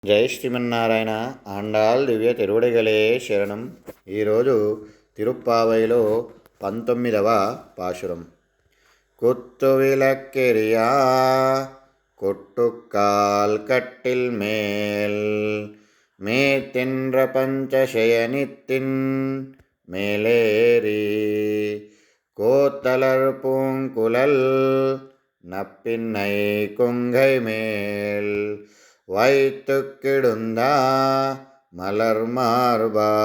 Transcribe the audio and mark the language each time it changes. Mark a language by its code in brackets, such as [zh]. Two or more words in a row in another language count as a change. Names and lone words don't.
[te] జై శ్రీమన్నారాయణ. ఆండాళ్ [ta] திவ்ய திருவடிகளே சரணம். [te] ఈరోజు తిరుప్పావైలో 19వ పాశురం. [ta] குத்து விளக்கெரியா கொட்டுக்கால் கட்டில் மேல் மேத்தின்ற பஞ்சசயனித்தின் மேலேறி கோத்தலர் பூங்குழல் நப்பின்னை கொங்கை மேல் வைத்து கிடுந்தா மலர் மார்பா